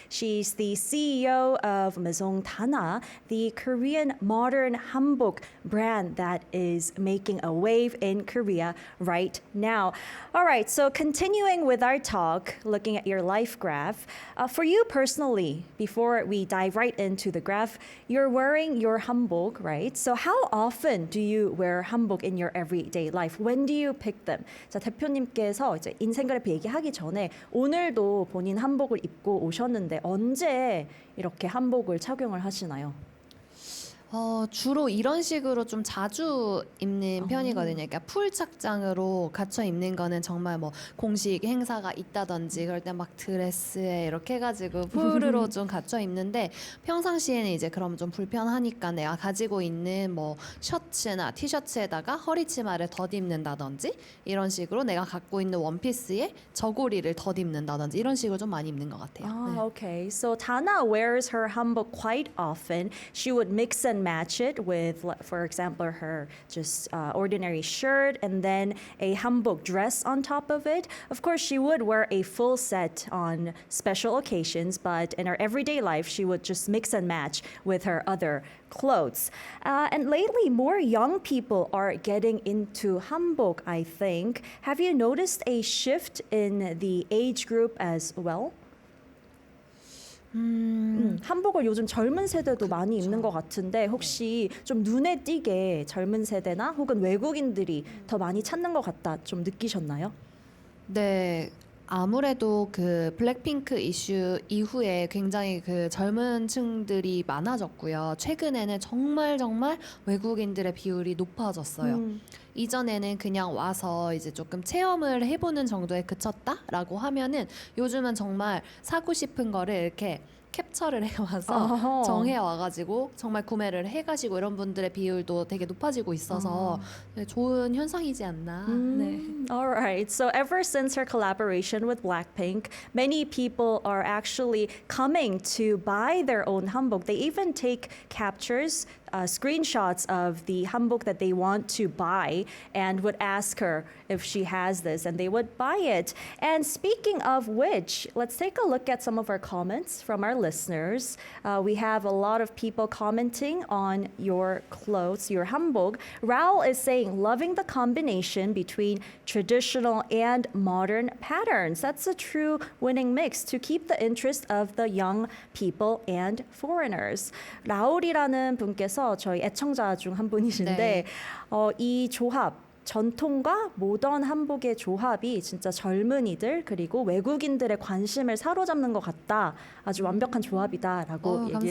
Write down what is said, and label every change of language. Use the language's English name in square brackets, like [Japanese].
[English] She's the CEO of Maison Dana, the Korean modern hanbok brand that is making a wave in Korea right now. All right, so continuing with our talk, looking at your life graph, for you personally, before we dive right into the graph, you're wearing your hanbok, right? So how often do you wear hanbok in your everyday life? When do you pick them? [Korean] 자, 대표님께서 이제 인생 그래프 얘기하기 전에 오늘도 본인 한복을 입고 오셨는데 언제 이렇게 한복을 착용을 하시나요? 주로 이런 식으로 좀 자주 입는 편이거든요. 그러니까 풀 착장으로 갖춰 입는 거는 정말 뭐 공식 행사가 있다든지 그럴 때 막 드레스에 이렇게 해가지고 풀으로 좀 갖춰 입는데 평상시에는 이제 그럼 좀 불편하니까 내가 가지고 있는 뭐 셔츠나 티셔츠에다가 허리치마를 덧입는다든지 이런 식으로 내가 갖고 있는 원피스에 저고리를 덧입는다든지 이런 식으로 좀 많이 입는 것 같아요. 네. [English] Okay. So Dana wears her hanbok quite often. She would mix and match it with, for example, her just ordinary shirt and then a hanbok dress on top of it. Of course, she would wear a full set on special occasions, but in her everyday life, she would just mix and match with her other clothes. And lately, more young people are getting into hanbok, I think. Have you noticed a shift in the age group as well? [Korean] 한복을 요즘 젊은 세대도 많이 입는 것 같은데 혹시 좀 눈에 띄게 젊은 세대나 혹은 외국인들이 더 많이 찾는 것 같다 좀 느끼셨나요? 네. 아무래도 그 블랙핑크 이슈 이후에 굉장히 그 젊은 층들이 많아졌고요. 최근에는 정말 외국인들의 비율이 높아졌어요. 이전에는 그냥 와서 이제 조금 체험을 해보는 정도에 그쳤다라고 하면은 요즘은 정말 사고 싶은 거를 이렇게 캡처를 해와서 어허. 정해 와가지고 정말 구매를 해가시고 이런 분들의 비율도 되게 높아지고 있어서 네, 좋은 현상이지 않나. 네. [English] All right. So ever since her collaboration with Blackpink, many people are actually coming to buy their own hanbok. They even take captures, screenshots of the hanbok that they want to buy and would ask her if she has this and they would buy it. And speaking of which, let's take a look at some of our comments from our listeners. We have a lot of people commenting on your clothes, your hanbok. Raul is saying, loving the combination between traditional and modern patterns. That's a true winning mix to keep the interest of the young people and foreigners. [Korean] 라울이라는 분께서 저희 애청자 중 한 분이신데 네. 이 조합 전통과 모던 한복의 조합이 진짜 젊은이들 그리고 외국인들의 관심을 사로잡는 것 같다. 아주 완벽한 조합이다라고 얘기를